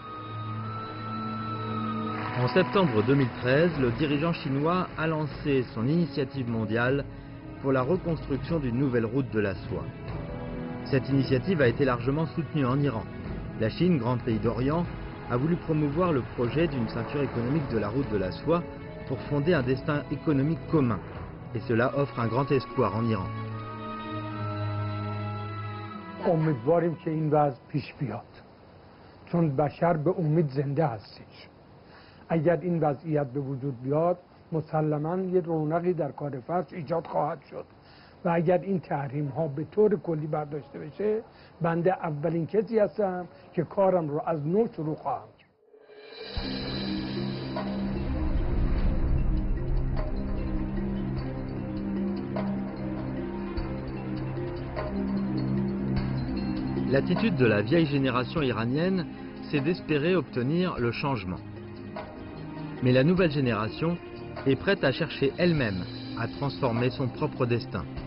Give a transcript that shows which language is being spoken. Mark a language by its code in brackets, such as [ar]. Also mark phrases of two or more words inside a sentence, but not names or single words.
[fr] En septembre 2013, le dirigeant chinois a lancé son initiative mondiale pour la reconstruction d'une nouvelle route de la soie. Cette initiative a été largement soutenue en Iran. La Chine, grand pays d'Orient, a voulu promouvoir le projet d'une ceinture économique de la route de la soie pour fonder un destin économique commun. Et cela offre un grand espoir en Iran. [fa] امیدواریم که این وضع پیش بیاد، چون بشر به امید زنده هستش. اگر این وضعیت به وجود بیاد مسلماً یه رونقی در کار فحش ایجاد خواهد شد و اگر این تحریم ها به طور کلی برداشته بشه بنده اولین کسی هستم که کارم رو از نو شروع خواهم کرد. [fr] L'attitude de la vieille génération iranienne, c'est d'espérer obtenir le changement. Mais la nouvelle génération est prête à chercher elle-même à transformer son propre destin.